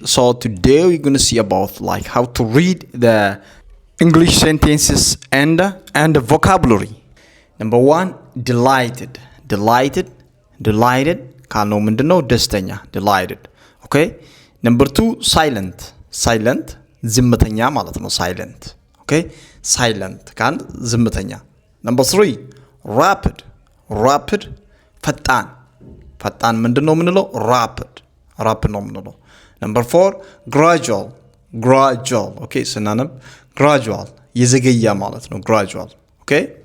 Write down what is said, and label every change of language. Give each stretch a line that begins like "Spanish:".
English: So today we're gonna see about like how to read the English sentences and the vocabulary. Number one, delighted, delighted, delighted.
Amharic: ካልነው ምንድነው ደስተኛ delighted.
English: Okay. Number two, silent, silent
Amharic: ዝምተኛ ማለት ነው
English: silent. Okay.
Amharic: Silent ካን ዝምተኛ.
English: Number three, rapid, rapid
Amharic: ፈጣን ፈጣን ምንድነው ምንለው
English: rapid rapid ነው ምንለው number 4 gradual gradual okay ስናነብ gradual
Amharic: የዘገያ ማለት ነው
English: gradual okay